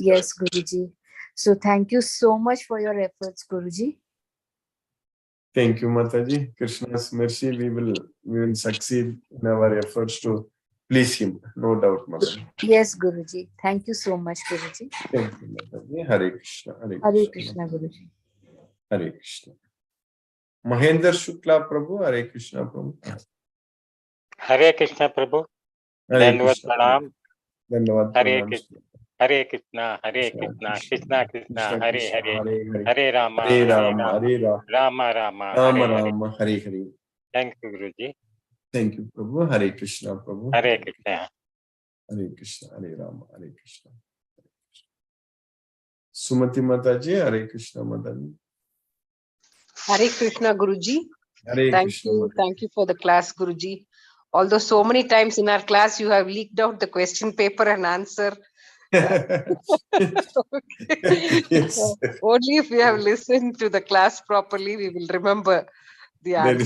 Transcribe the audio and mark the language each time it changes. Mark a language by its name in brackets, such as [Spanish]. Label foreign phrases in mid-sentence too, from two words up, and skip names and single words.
[English] Yes, Guruji. So thank you so much for your efforts, Guruji. Thank you, Mataji. Krishna's mercy, we will succeed in our efforts to please him. No doubt, Mataji. Yes, Guruji. Thank you so much, Guruji. Thank you, Mataji. Hare Krishna. Hare Hare Krishna. Krishna, Guruji. Hare Krishna. Mahendra Shukla Prabhu, Hare Krishna Prabhu. हरे कृष्ण प्रभु Hare धन्यवाद Krishna. प्रणाम Dhanavad हरे pranam. कृष्ण हरे कृष्णा कृष्णा कृष्णा Krishna हरे Krishna, हरे Hare Hare. हरे रामा Hare Rama, Hare Rama, रामा रामा Rama हरे हरे Rama, Hare Hare. Thank you Guru ji Thank you, Prabhu. Hare Krishna, Prabhu. हरे कृष्ण Hare Krishna, Hare Rama, Hare Krishna. Sumati Mataji, Hare Krishna Mataji. Hare Krishna Guruji. Hare Thank Krishna you. Mataji. Thank you for the class, Guruji. Although so many times in our class you have leaked out the question paper and answer. Yes, Only if we have listened to the class properly, we will remember the that is